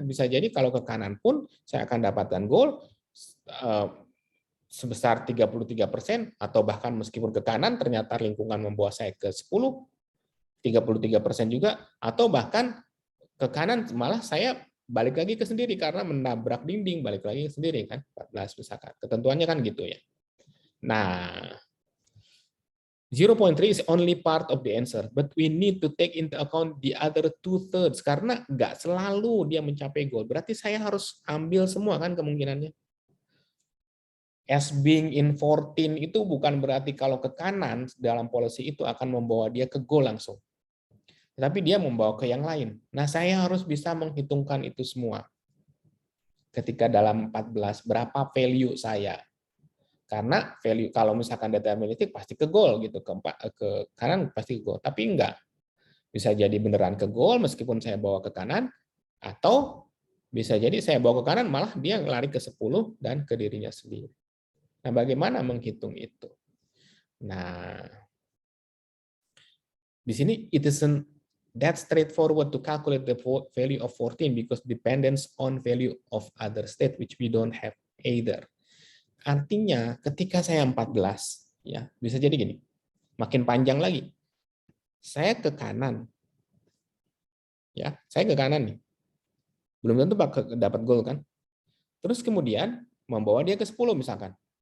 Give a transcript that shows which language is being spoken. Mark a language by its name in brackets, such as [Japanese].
[Indonesian] Bisa jadi kalau ke kanan pun saya akan dapatkan goal sebesar 33%, atau bahkan meskipun ke kanan ternyata lingkungan membawa saya ke 10, 33% juga, atau bahkan ke kanan malah saya balik lagi ke sendiri karena menabrak dinding, balik lagi ke sendiri kan, 14 misalkan. Ketentuannya kan gitu ya. [English] Nah, 0.3 is only part of the answer, but we need to take into account the other 2/3 [Indonesian] karena nggak selalu dia mencapai goal. Berarti saya harus ambil semua kan kemungkinannya. [English] As being in 14 [Indonesian] itu bukan berarti kalau ke kanan dalam policy itu akan membawa dia ke goal langsung. Tapi dia membawa ke yang lain. Nah, saya harus bisa menghitungkan itu semua. Ketika dalam 14, berapa value saya? Karena value kalau misalkan data analitik pasti ke goal gitu, ke kanan pasti ke goal. Tapi enggak. Bisa jadi beneran ke goal meskipun saya bawa ke kanan, atau bisa jadi saya bawa ke kanan malah dia lari ke 10 dan ke dirinya sendiri. Nah, bagaimana menghitung itu? Nah, di sini [English] it isn't that straightforward to calculate the value of 14 because depends on value of other state which we don't have either. [Indonesian] Artinya ketika saya 14 ya, bisa jadi gini. Makin panjang lagi. Saya ke kanan. Ya, saya ke kanan nih. Belum tentu dapat gol kan. Terus kemudian membawa dia ke 10 misalkan.